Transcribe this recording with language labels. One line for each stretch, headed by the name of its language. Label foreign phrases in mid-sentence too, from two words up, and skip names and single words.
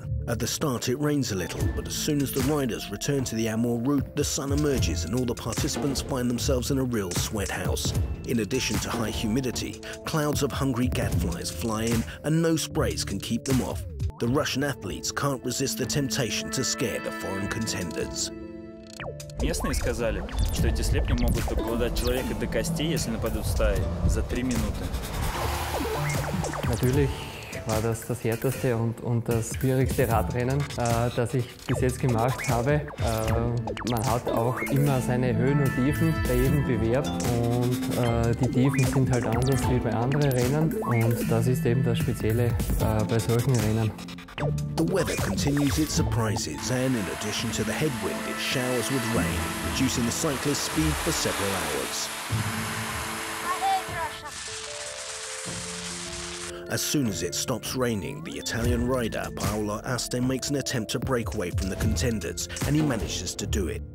English: At the start it rains a little, but as soon as the riders return to the Amur route, the sun emerges and all the participants find themselves in a real sweat house. In addition to high humidity, clouds of hungry gadflies fly in and no sprays can keep them off. The Russian athletes can't resist the temptation to scare the foreign contenders.
Russian: Местные сказали, что эти слепни могут обглодать человека до костей, если нападут стаи, за 3 Minuten.
German: Natürlich war das das härteste und das schwierigste Radrennen, das ich bis jetzt gemacht habe. Man hat auch immer seine Höhen und Tiefen bei jedem Bewerb und die Tiefen sind halt anders wie bei anderen Rennen und das ist eben das Spezielle bei solchen Rennen.
English: The weather continues its surprises and in addition to the headwind, it showers with rain, reducing the cyclist's speed for several hours. As soon as it stops raining, the Italian rider Paolo Aste makes an attempt to break away from the contenders and he manages to do it.